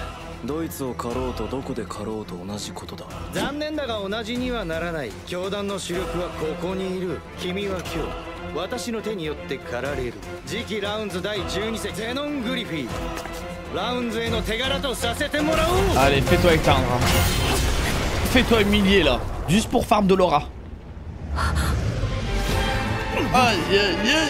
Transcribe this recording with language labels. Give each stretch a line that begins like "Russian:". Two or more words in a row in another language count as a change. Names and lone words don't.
Japanese: ドイツを狩ろうとどこで狩ろうと同じことだ残念だが同じにはならない教団の主力はここにいる君は今日私の手によって狩られる次期ラウンズ第12世ゼノン・グリフィーラウンズへの手柄とさせてもらおう
French: Allez, fais-toi éteindre. Fais-toi humilier là, juste pour farm de Laura. Aïe aïe aïe.